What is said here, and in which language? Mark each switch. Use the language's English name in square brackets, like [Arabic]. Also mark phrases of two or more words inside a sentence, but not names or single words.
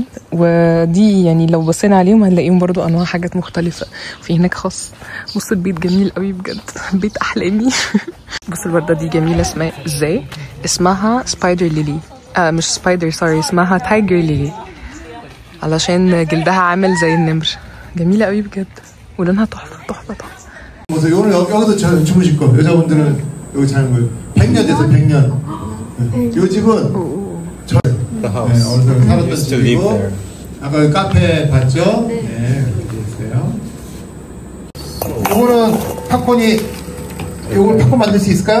[Arabic] ودي يعني لو بصينا عليهم هنلاقيهم برضو انواع حاجات مختلفه. وفي هناك خس. بصوا البيت جميل قوي بجد، بيت احلامي. بصوا الورده دي جميله، اسمها ازاي؟ [English] اسمها spider lily. [Arabic] مش سبايدر، سوري، اسمها [English] tiger lily, [Arabic] علشان جلدها عامل زي النمر. جميله قوي بجد، ولونها تحفه تحفه تحفه. [Korean] 오늘 여기도 주무실 거. 여자분들은 여기 자는 거예요. 100년 됐어요, 100년. 이 집은 저 어디서 살았던 집이고, 아까 카페 봤죠? 네, 여기 있어요. 이거는 팝콘이, 이걸 팝콘 만들 수 있을까요?